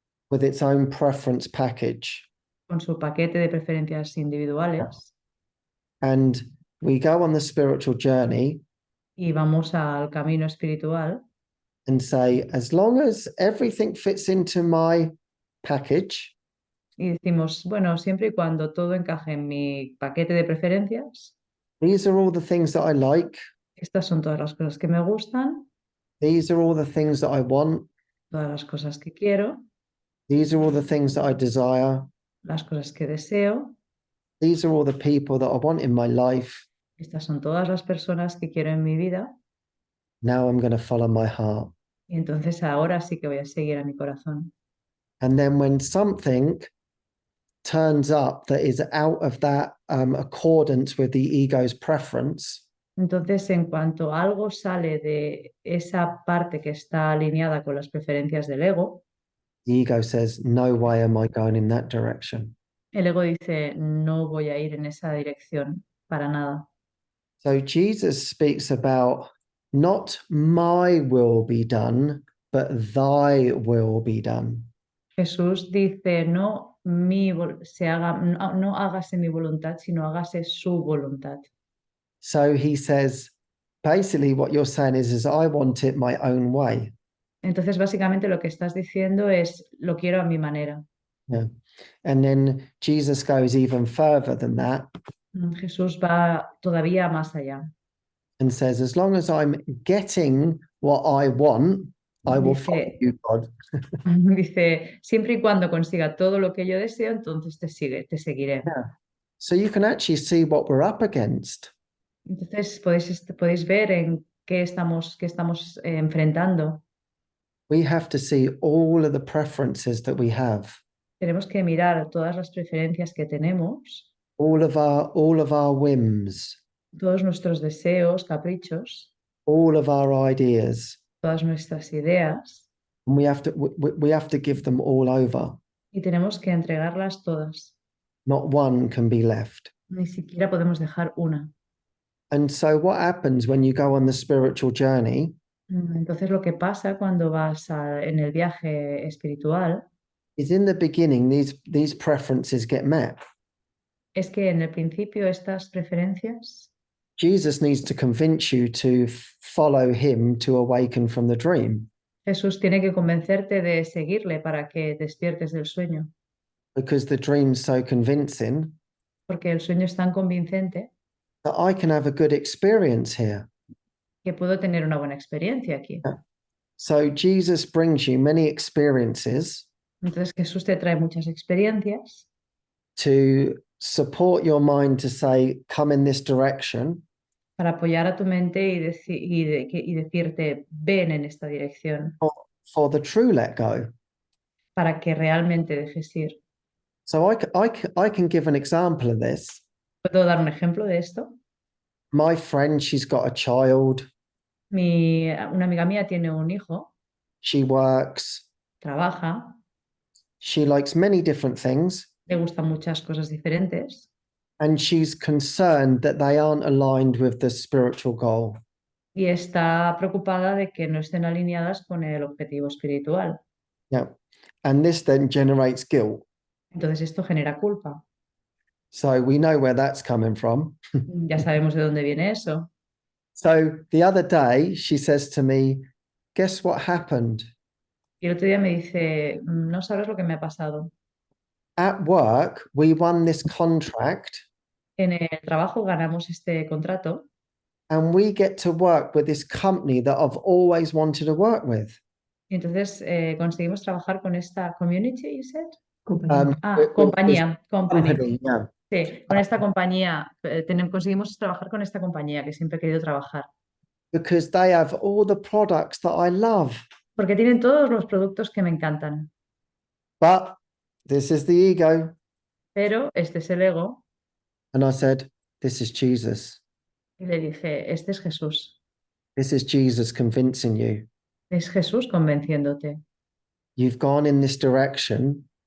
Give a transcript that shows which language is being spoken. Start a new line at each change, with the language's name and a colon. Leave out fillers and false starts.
English: with its own preference package.
Spanish: con su paquete de preferencias individuales
English: And we go on the spiritual journey
Spanish: y vamos al camino espiritual
English: and say, as long as everything fits into my package,
Spanish: y decimos, bueno, siempre y cuando todo encaje en mi paquete de preferencias,
English: these are all the things that I like.
Spanish: estas son todas las cosas que me gustan,
English: These are all the things that I want.
Spanish: todas las cosas que quiero,
English: These are all the things that I desire.
Spanish: las cosas que deseo,
English: These are all the people that I want in my life.
Spanish: estas son todas las personas que quiero en mi vida
English: Now I'm going to follow my heart.
Spanish: y entonces ahora sí que voy a seguir a mi corazón.
English: And then when something turns up that is out of that accordance with the ego's preference,
Spanish: Entonces, en cuanto algo sale de esa parte que está alineada con las preferencias del ego,
English: the ego says, no way am I going in that direction.
Spanish: el ego dice, no voy a ir en esa dirección para nada.
English: So Jesus speaks about not my will be done, but thy will be done.
Spanish: Jesús dice, no, no hágase mi voluntad, sino hágase su voluntad.
English: So he says, basically what you're saying is I want it my own way.
Spanish: Entonces, básicamente lo que estás diciendo es, lo quiero a mi manera.
English: Yeah. And then Jesus goes even further than that
Spanish: Jesús va todavía más allá.
English: and says, as long as I'm getting what I want, I will follow
Spanish: Dice,
English: you, God.
Spanish: dice, siempre y cuando consiga todo lo que yo deseo, entonces te seguiré.
English: Yeah. So you can actually see what we're up against.
Spanish: Entonces podéis ver en qué estamos enfrentando.
English: We have to see all of the preferences that we have,
Spanish: Tenemos que mirar todas las preferencias que tenemos,
English: all of our whims,
Spanish: todos nuestros deseos, caprichos,
English: all of our ideas,
Spanish: todas nuestras ideas,
English: and we have to give them all over.
Spanish: y tenemos que entregarlas todas.
English: Not one can be left.
Spanish: Ni siquiera podemos dejar una.
English: And so what happens when you go on the spiritual journey
Spanish: Entonces lo que pasa cuando vas en el viaje espiritual
English: is in the beginning, these preferences get met.
Spanish: es que en el principio estas preferencias,
English: Jesus needs to convince you to follow him to awaken from the dream,
Spanish: Jesús tiene que convencerte de seguirle para que despiertes del sueño,
English: because the dream's so convincing
Spanish: porque el sueño es tan convincente
English: that I can have a good experience here.
Spanish: que puedo tener una buena experiencia aquí.
English: So Jesus brings you many experiences
Spanish: Entonces Jesús te trae muchas experiencias
English: to support your mind to say, come in this direction,
Spanish: para apoyar a tu mente y decirte, ven en esta dirección,
English: for the true let go.
Spanish: para que realmente dejes ir.
English: So I can give an example of this.
Spanish: ¿Puedo dar un ejemplo de esto?
English: My friend, she's got a child,
Spanish: Una amiga mía tiene un hijo,
English: she works,
Spanish: trabaja,
English: she likes many different things,
Spanish: le gustan muchas cosas diferentes
English: and she's concerned that they aren't aligned with the spiritual goal.
Spanish: y está preocupada de que no estén alineadas con el objetivo espiritual.
English: Yeah. And this then generates guilt.
Spanish: Entonces esto genera culpa.
English: So we know where that's coming from.
Spanish: Ya sabemos de dónde viene eso.
English: So the other day she says to me, guess what happened?
Spanish: Y el otro día me dice, no sabes lo que me ha pasado.
English: At work, we won this contract
Spanish: En el trabajo ganamos este contrato
English: and we get to work with this company that I've always wanted to work with.
Spanish: y entonces conseguimos trabajar con esta
English: community, you said?
Spanish: Compañía.
English: Company. Yeah.
Spanish: Sí, con esta compañía, conseguimos trabajar con esta compañía que siempre he querido trabajar.
English: Because they have all the products that I love.
Spanish: Porque tienen todos los productos que me encantan.
English: But this is the ego.
Spanish: Pero este es el ego.
English: And I said, this is Jesus.
Spanish: Y le dije, este es Jesús.
English: This is Jesus convincing you.
Spanish: Es Jesús convenciéndote.
English: You've gone in this direction.